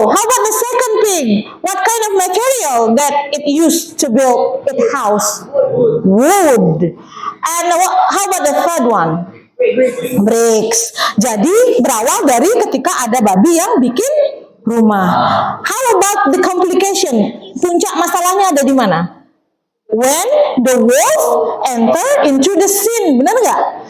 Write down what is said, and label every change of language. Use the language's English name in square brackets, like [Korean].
[English] How about the second pig? What kind of material that it used to build its house? Wood. And how about the third one? Bricks. [Indonesian] Jadi berawal dari ketika ada babi yang bikin rumah. [English] How about the complication? [Indonesian] Puncak masalahnya ada di mana? [English] When the wolf enter into the scene, [Indonesian] benar nggak?